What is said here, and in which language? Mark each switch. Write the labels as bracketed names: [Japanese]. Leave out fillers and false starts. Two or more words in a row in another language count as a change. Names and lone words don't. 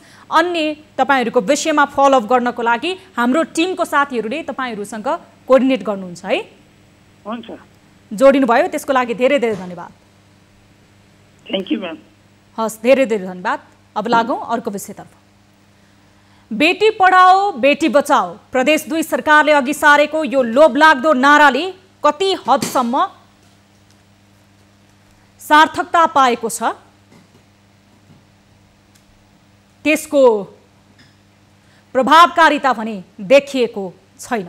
[Nepali] अन्य तपाईँहरूको विषयमा फलोअप गर्नको लागि हाम्रो टिमको साथीहरूले तपाईँहरूसँग कोअर्डिनेट गर्नुहुन्छ है? हुन्छ, जोडिनु भयो, त्यसको लागि धेरै धेरै धन्यवाद। [English] Thank you ma'am. [Nepali] हस्, धेरै धेरै धन्यवाद। अब लागौँ अर्को विषयतर्फ। बेटी पढाओ बेटी बचाओ प्रदेश 2 सरकारले अघि सारेको यो लोभलाग्दो नाराले कति हदसम्म सार्थकता पाएको छ, त्यसको प्रभावकारिता भने देखिएको छैन।